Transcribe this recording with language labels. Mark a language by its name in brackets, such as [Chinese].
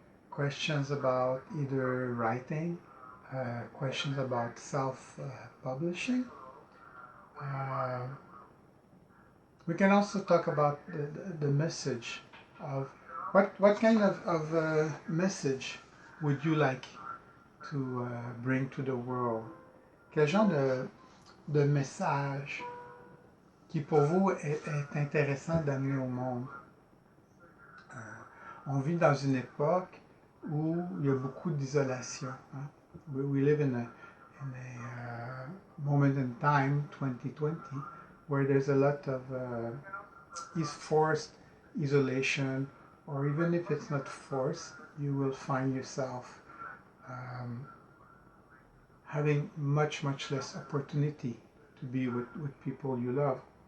[English] Questions about either writing, questions about self-publishing. We can also talk about the message of what kind of message would you like to bring to the world? [French] Quel genre de message qui pour vous est intéressant d'amener au monde? On vit dans une époque où il y a beaucoup d'isolation. Hein? [English] We live in a moment in time, 2020, where there's a lot of forced isolation, or even if it's not forced, you will find yourself having much less opportunity to be with people you love.